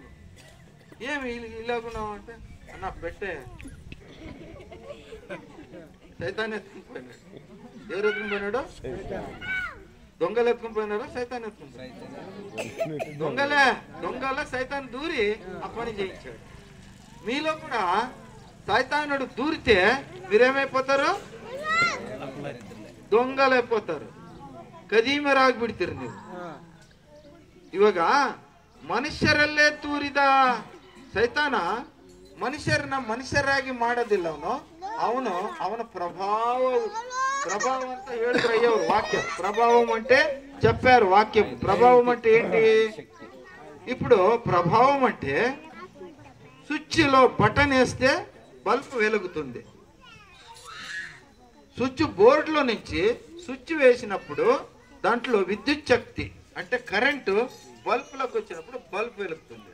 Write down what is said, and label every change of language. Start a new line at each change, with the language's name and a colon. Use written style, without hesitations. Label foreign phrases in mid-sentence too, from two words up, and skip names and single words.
Telugu: ఏమి ఇలాగున్నావు అంటే, అన్న పెట్టే సైతాన్ ఎత్తుకుని పోయినాడు. ఎవరు ఎత్తుకుని పోయినాడు? దొంగలు ఎత్తుకుని పోయినాడు, సైతాన్ ఎత్తుకుని పోయినాడు. దొంగల సైతాన్ దూరి ఆ పని చేయించాడు. మీలో కూడా సైతానుడు దూరితే మీరేమైపోతారు?
Kannada: ದೊಂಗಲೈಪೋತಾರು, ಕದೀಮರಾಗ್ಬಿಡ್ತೀರಿ ನೀವು. ಇವಾಗ ಮನುಷ್ಯರಲ್ಲೇ ತೂರಿದ ಸೈತಾನ ಮನುಷ್ಯರನ್ನ ಮನುಷ್ಯರಾಗಿ ಮಾಡೋದಿಲ್ಲ. ಅವನ ప్రభావం ಅಂತ ಹೇಳಿದ್ರು అయ్యವರು.
Telugu: వాక్యం ప్రభావం అంటే చెప్పారు. వాక్యం ప్రభావం అంటే ఏంటి? ఇప్పుడు ప్రభావం అంటే స్విచ్లో బటన్ వేస్తే బల్బ్ వెలుగుతుంది. స్విచ్ బోర్డులో నుంచి స్విచ్ వేసినప్పుడు దాంట్లో విద్యుత్ శక్తి అంటే కరెంటు బల్బులకు వచ్చినప్పుడు బల్బ్ వెలుగుతుంది.